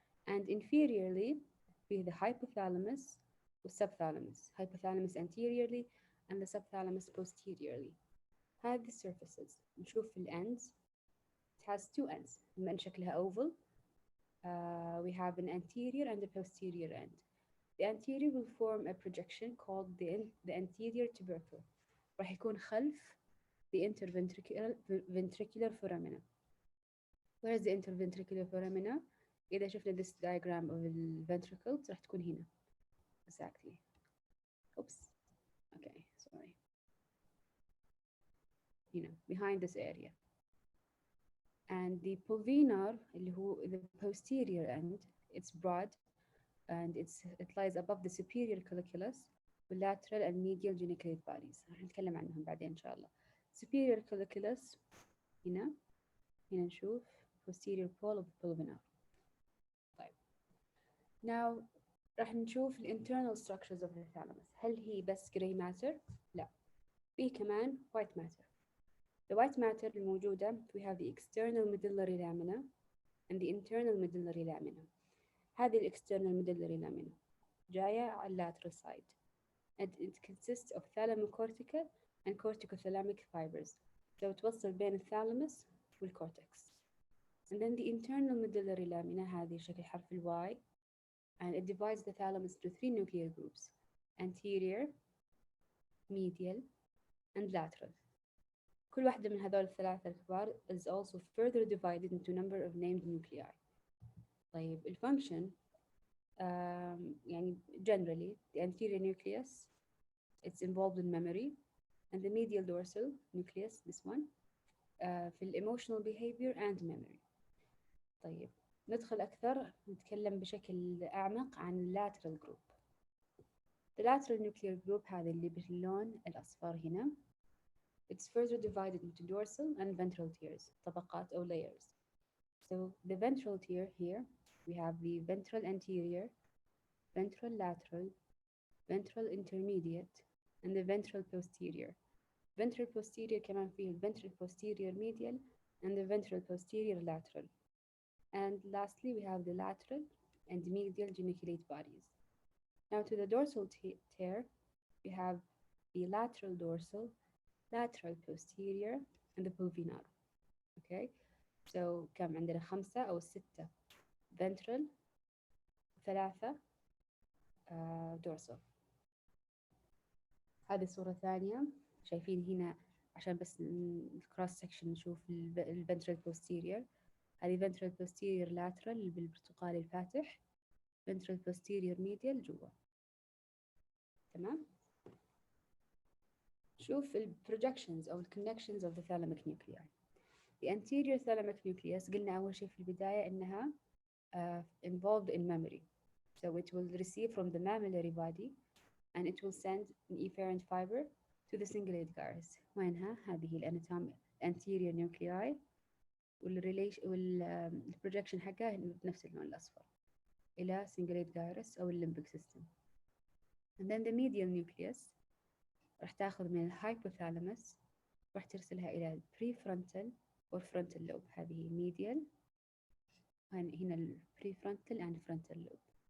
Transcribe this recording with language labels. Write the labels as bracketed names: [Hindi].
[English] And inferiorly [Arabic] فيه [English] the hypothalamus والsubthalamus. Hypothalamus anteriorly and the subthalamus posteriorly. [Arabic] هذه الsurfaces نشوف في ends. [English] It has 2 ends. [Arabic] بما أن شكلها [English] oval, we have an anterior and a posterior end. The anterior will form a projection called the anterior tubercle. [Arabic] راح يكون خلف the interventricular foramina. [English] Where is the interventricular foramina? [Arabic] إذا شفنا [English] this diagram of the ventricles [Arabic] راح تكون هنا. [English] Exactly. Oops. Okay, sorry. Behind this area. And the pulvinar, [Arabic] اللي هو [English] the posterior end, it's broad, and it lies above the superior colliculus والlateral and medial geniculate bodies. [Arabic] راح نتكلم عنهم بعدين إن شاء الله. [English] superior colliculus [Arabic] هنا نشوف [English] posterior pole of the pulvinar. طيب now [Arabic] راح نشوف [English] ال internal structures of the thalamus. [Arabic] هل هي بس gray matter؟ لا، في كمان white matter. [English] The white matter الموجودة we have the external medullary lamina and the internal medullary lamina. هذه ال external medullary lamina [Arabic] جاية على [English] lateral side and it consists of thalamocortical and corticothalamic fibers. [Arabic] لو توصل بين الثالاموس والcortex. [English] And then the internal medullary lamina [Arabic] هذه شكل حرف ال [English] Y and it divides the thalamus into 3 nuclear groups: anterior, medial and lateral. [Arabic] كل واحدة من هذول الثلاثة الكبار [English] is also further divided into number of named nuclei. [Arabic] طيب الفانكشن يعني [English] generally the anterior nucleus it's involved in memory and the medial dorsal nucleus this one في ال emotional behavior and memory. [Arabic] طيب ندخل أكثر نتكلم بشكل أعمق عن lateral group. [English] The lateral nuclear group [Arabic] هذا اللي باللون الأصفر هنا [English] it's further divided into dorsal and ventral tiers [Arabic] طبقات أو [English] layers. So the ventral tier here we have the ventral anterior, ventral lateral, ventral intermediate and the ventral posterior. Ventral posterior كمان فيه ventral posterior medial and the ventral posterior lateral. And lastly we have the lateral and medial geniculate bodies. Now to the dorsal tier we have the lateral dorsal, lateral posterior and the pulvinar. Okay, so [Arabic] كم عندنا 5 أو 6 ventral و3 dorsal. هذه صورة ثانية شايفين هنا عشان بس الكروس سكشن نشوف الفنترال posterior. هذه ventral posterior lateral بالبرتقالي الفاتح، ventral posterior medial جوا. تمام؟ شوف ال [English] projections أو ال connections of the thalamic nuclei. [Arabic] The anterior thalamic nucleus قلنا أول شيء في البداية إنها [English] involved in memory. So it will receive from the mammillary body and it will send an efferent fiber to the cingulate gyrus. [Arabic] وينها؟ هذه الاناتوم anterior nuclei والprojection حقها بنفس اللون الأصفر إلى cingulate gyrus أو limbic system. [English] And then the medial nucleus [Arabic] راح تاخذ من الhypothalamus راح ترسلها إلى [English] prefrontal or frontal lobe. هذه medial هنا prefrontal and frontal lobe.